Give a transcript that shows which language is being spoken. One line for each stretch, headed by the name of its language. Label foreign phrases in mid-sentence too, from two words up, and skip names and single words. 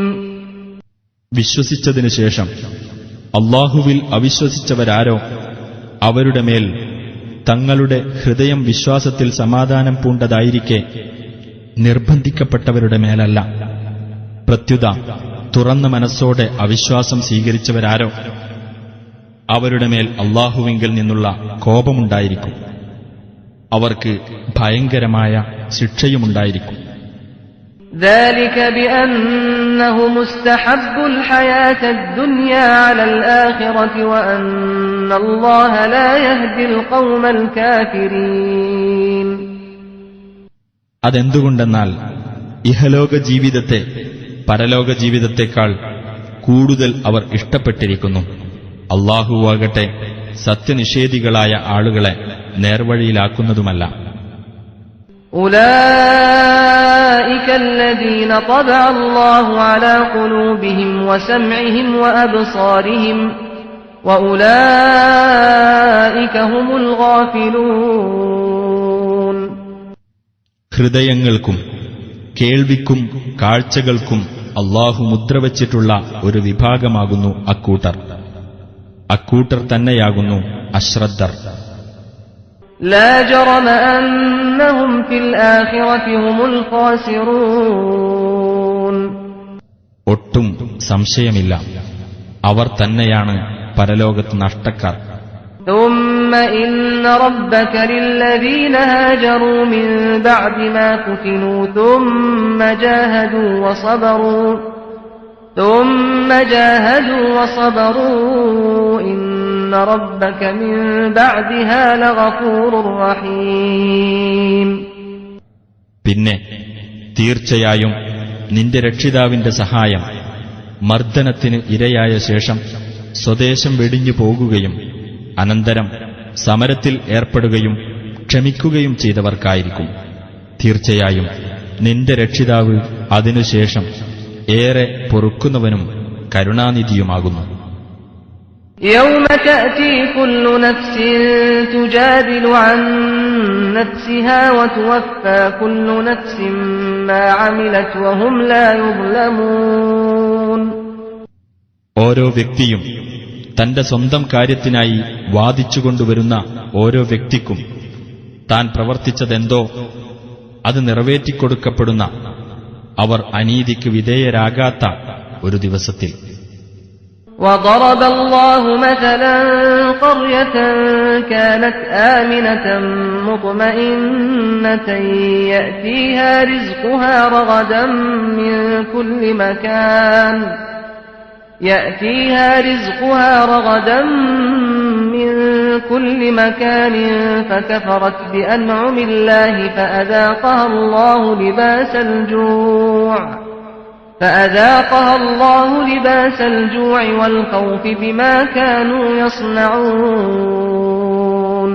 Malayalam: വിശ്വസിച്ചതിനു ശേഷം അല്ലാഹുവിൽ അവിശ്വസിച്ചവരാരോ അവരുടെ മേൽ തങ്ങളുടെ ഹൃദയം വിശ്വാസത്തിൽ സമാധാനം പൂണ്ടതായിരിക്കെ നിർബന്ധിക്കപ്പെട്ടവരുടെ മേലല്ല, പ്രത്യുത തുറന്ന മനസ്സോടെ അവിശ്വാസം സ്വീകരിച്ചവരാരോ അവരുടെ മേൽ അല്ലാഹുവിങ്കിൽ നിന്നുള്ള കോപമുണ്ടായിരിക്കും, അവർക്ക് ഭയങ്കരമായ ശിക്ഷയുമുണ്ടായിരിക്കും.
Arabic: ذلك بأنهم استحبوا الحياة الدنيا على الآخرة وأن الله لا يهدي القوم الكافرين.
Malayalam: അതെന്തുകൊണ്ടെന്നാൽ ഇഹലോക ജീവിതത്തെ പരലോക ജീവിതത്തെക്കാൾ കൂടുതൽ അവർ ഇഷ്ടപ്പെട്ടിരിക്കുന്നു. അല്ലാഹുവാകട്ടെ സത്യനിഷേധികളായ ആളുകളെ നേർവഴിയിലാക്കുന്നതുമല്ല.
Arabic: أولئك الذين طبع الله على قلوبهم وسمعهم وأبصارهم وأولئك هم الغافلون.
Malayalam: ഹൃദയങ്ങൾക്കും കേൾവിക്കും കാഴ്ചകൾക്കും അല്ലാഹു മുദ്രവച്ചിട്ടുള്ള ഒരു വിഭാഗമാകുന്നു അക്കൂട്ടർ തന്നെയാകുന്നു അശ്രദ്ധർ.
Arabic: لا جرم أنهم في الآخرة هم الخاسرون.
Malayalam: ഒട്ടും സംശയമില്ല, അവർ തന്നെയാണ് പരലോകത്ത് നഷ്ടക്കാർ.
Arabic: ثم إن ربك للذين هاجروا من بعد ما فتنوا ثم جاهدوا وصبروا إن ربك من بعدها لغفور رحيم.
Malayalam: പിന്നെ തീർച്ചയായും നിന്റെ രക്ഷിതാവിന്റെ സഹായം മർദ്ദനത്തിന് ഇരയായ ശേഷം സ്വദേശം വെടിഞ്ഞു പോകുകയും അനന്തരം സമരത്തിൽ ഏർപ്പെടുകയും ക്ഷമിക്കുകയും ചെയ്തവർക്കായിരിക്കും. തീർച്ചയായും നിന്റെ രക്ഷിതാവ് അതിനുശേഷം ഏറെ പൊറുക്കുന്നവനും കരുണാനിധിയുമാകുന്നു.
Arabic: يوم تأتي كل نفس تجادل عن نفسها وتوفى كل نفس ما عملت وهم لا يظلمون.
Malayalam: ഓരോ വ്യക്തിയും തന്റെ സ്വന്തം കാര്യത്തിനായി വാദിച്ചുകൊണ്ടുവരുന്ന ഓരോ വ്യക്തിക്കും താൻ പ്രവർത്തിച്ചതെന്തോ അത് നിറവേറ്റിക്കൊടുക്കപ്പെടുന്ന, അവർ അനീതിക്ക് വിധേയരാകാത്ത ഒരു ദിവസത്തിൽ.
Arabic: وضرب الله مثلا قرية كانت آمنة مطمئنة يأتيها رزقها رغدا من كل مكان فكفرت بأنعم الله فأذاقها الله لباس الجوع والخوف بما كانوا يصنعون.